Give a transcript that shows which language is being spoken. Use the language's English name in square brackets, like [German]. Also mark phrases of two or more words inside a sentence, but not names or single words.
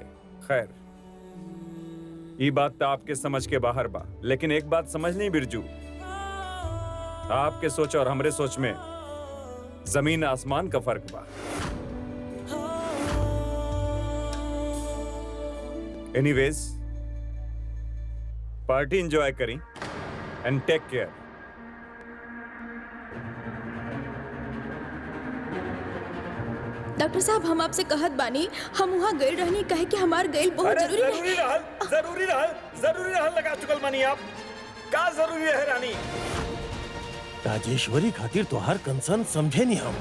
[Bhojpuri] खैर, ये बात तो आपके समझ के बाहर बा, लेकिन एक बात समझ नहीं बिरजू, आपके सोच और हमरे सोच में जमीन आसमान का फर्क बा। [English] Anyways, party enjoy करी and take care. [Bhojpuri] डॉक्टर साहब, हम आपसे कहत बानी, हम वहाँ गए रहनी, कहे कि हमार गइल बहुत जरूरी रहे। जरूरी रहल लगा चुकल मानी आप। का जरूरी है रानी? राजेश्वरी खातिर तोहार कंसर्न समझे नहीं हम।